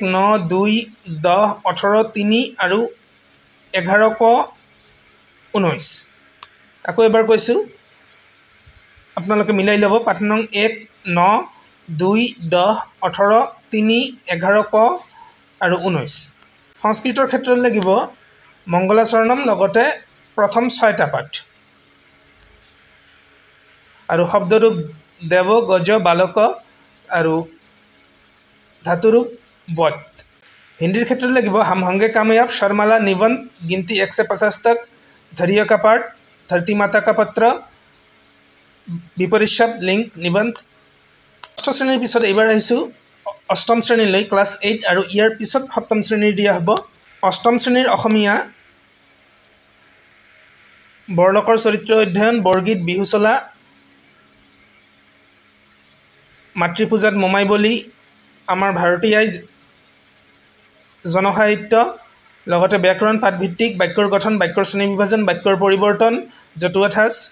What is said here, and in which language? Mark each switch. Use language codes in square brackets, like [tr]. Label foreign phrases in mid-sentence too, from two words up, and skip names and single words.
[as] 9 2 10 18 3 আৰু 11 ক 19 আকৌ এবাৰ কৈছো আপোনালোকে মিলাই ল'ব পাঠ নং 1 9 2 10 18 3 11 ক আৰু 19 সংস্কৃতৰ ক্ষেত্ৰত লাগিব মংগলাচৰণম লগতে প্ৰথম 6টা পাঠ আৰু শব্দৰূপ দেৱ গজ বালক আৰু ধাতুৰূপ বত হিন্দীৰ ক্ষেত্ৰত লাগিব [hi] हम होंगे कामयाब शर्माला निबंध गिनती 1 से 50 तक धैर्य का पाठ धरती माता का पत्र विपरीत शब्द लिंक निबंध [as] ষষ্ঠ শ্ৰেণীৰ পিছত এবাৰ আহিছো অষ্টম শ্ৰেণীলৈ ক্লাছ 8 আৰু ইয়াৰ পিছত সপ্তম শ্ৰেণীৰ দিয়া হ'ব অষ্টম শ্ৰেণীৰ অসমীয়া বৰলোকৰ চৰিত্ৰ অধ্যয়ন বৰগীত বিহুচলা মাতৃপূজাত মোমাই বলি আমাৰ ভাৰতীয় জনসাহিত্য লগতে ব্যাকৰণ পাঠভিত্তিক বাক্যৰ গঠন বাক্যৰ শ্ৰেণী বিভাজন বাক্যৰ পৰিৱৰ্তন জতুৱা ঠাঁচ